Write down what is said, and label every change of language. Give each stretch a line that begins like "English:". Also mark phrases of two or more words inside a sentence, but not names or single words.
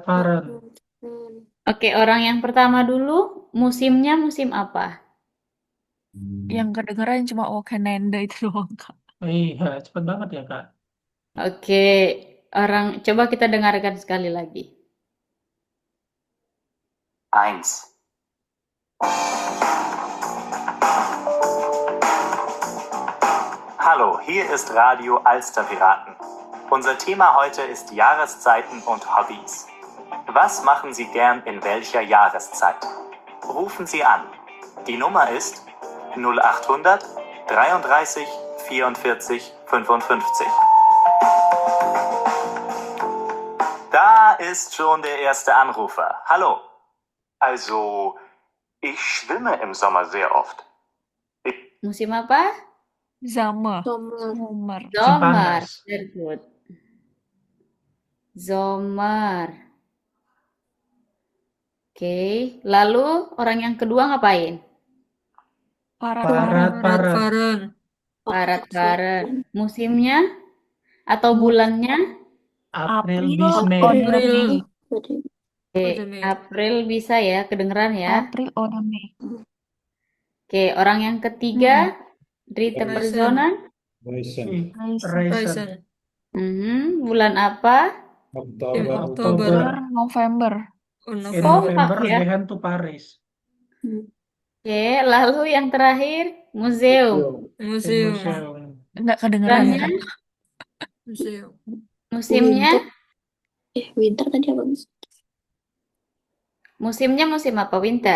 Indonesian: oke, orang yang pertama dulu, musimnya musim apa? Yang kedengeran cuma Wakananda itu doang, Kak. Iya, cepet banget ya, Kak. Oke, coba kita dengarkan sekali lagi. 1.
German: Hallo, hier ist Radio Alsterpiraten. Unser Thema heute ist Jahreszeiten und Hobbys. Was machen Sie gern in welcher Jahreszeit? Rufen Sie an. Die Nummer ist 0800 33 44 55. Da ist schon der erste Anrufer. Hallo. Also, ich schwimme im Sommer sehr oft.
Indonesian: Musim apa? Summer. Summer. Summer. Musim Zomer. panas.
English: Very good.
Indonesian: Zomer. Oke. Lalu orang yang kedua ngapain? Parat-parat. Parat-parat. Parat-parat. Musimnya atau bulannya? April April
German: bis Mei. oder April. Mei. April. Oder Mei.
Indonesian: April bisa ya, kedengeran ya.
German: April oder Mei.
Indonesian: Oke, orang yang ketiga,
German: dritte Reisen. Personen. Reisen. Reisen.
Indonesian: Bulan apa?
German: Im Oktober. Oktober, November. In
Indonesian: Kompak
German: November
Indonesian: ya.
German: gehen to Paris.
Indonesian: Oke, lalu yang terakhir, museum.
German: In Museum. museum.
Indonesian: Nggak kedengeran ya. Bulannya, Museum. musimnya, Winter tadi apa, Mas? musimnya musim apa? Winter.